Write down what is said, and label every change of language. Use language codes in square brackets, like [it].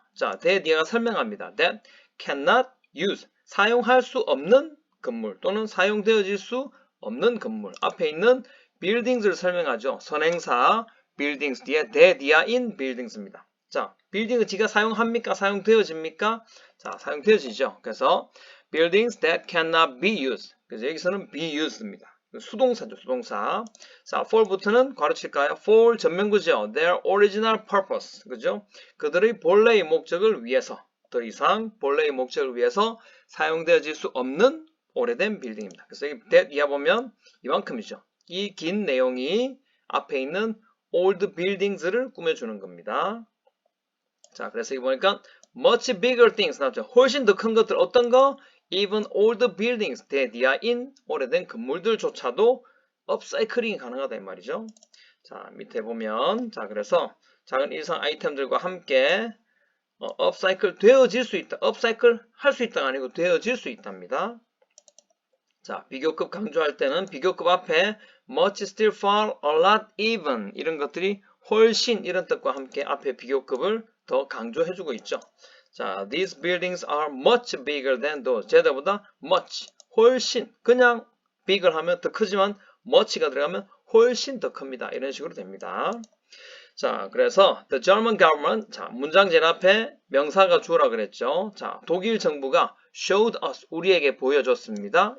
[ko] 자, 뒤에가 설명합니다. [en] that cannot use [ko] 사용할 수 없는 건물 또는 사용되어질 수 없는 건물 앞에 있는 buildings를 설명하죠. 선행사 buildings 뒤에 [en] in buildings [ko] 입니다. 자, 빌딩은 지가 사용합니까? 사용되어집니까? 자, 사용되어지죠. 그래서 [en] buildings that cannot be used. [ko] 그래서 여기서는 [en] be used [ko] 입니다. 수동사죠, 수동사. 자, for부터는 괄호칠까요? for 전면구죠. [en] their original purpose. [ko] 그죠? 그들의 본래의 목적을 위해서, 더 이상 본래의 목적을 위해서 사용되어질 수 없는 오래된 빌딩입니다. 그래서 이 that 이하 보면 이만큼이죠. 이 긴 내용이 앞에 있는 [en] old buildings [ko] 를 꾸며주는 겁니다. 자, 그래서 여기 보니까 [en] much bigger things [ko] 나왔죠. 훨씬 더 큰 것들 어떤 거? [en] even old buildings, [ko] 대디아인 오래된 건물들조차도 업사이클링이 가능하다 이 말이죠. 자, 밑에 보면 자, 그래서 작은 일상 아이템들과 함께 업사이클 되어질 수 있다. 업사이클 할 수 있다가 아니고 되어질 수 있답니다. 자, 비교급 강조할 때는 비교급 앞에 much, still, far, a lot, even 이런 것들이 훨씬 이런 뜻과 함께 앞에 비교급을 더 강조해주고 있죠. 자, [en] these buildings are much bigger than those. [ko] 쟤들보다 much, 훨씬, 그냥 bigger 하면 더 크지만 much가 들어가면 훨씬 더 큽니다. 이런 식으로 됩니다. 자, 그래서 [en] the German government, [ko] 자, 문장 제일 앞에 명사가 주어라 그랬죠. 자, 독일 정부가 [en] showed us, [ko] 우리에게 보여줬습니다.